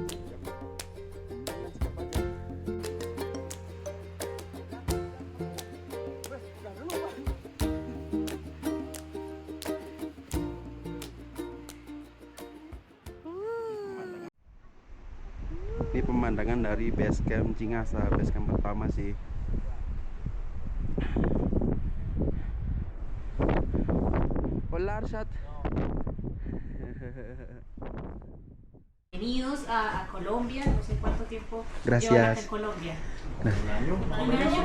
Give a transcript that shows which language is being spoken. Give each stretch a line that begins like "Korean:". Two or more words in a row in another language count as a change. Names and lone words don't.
Indonesian: Jangan sikap aja. Wes, udah dulu, Pak. Ini pemandangan dari
English: base camp
Indonesian: Cingasa,
English: base camp
Indonesian: pertama sih.
Spanish: Hola, Arshad. Bienvenidos a Colombia, no sé cuánto tiempo Gracias. llevan acá en Colombia. Un año. ¿Un año?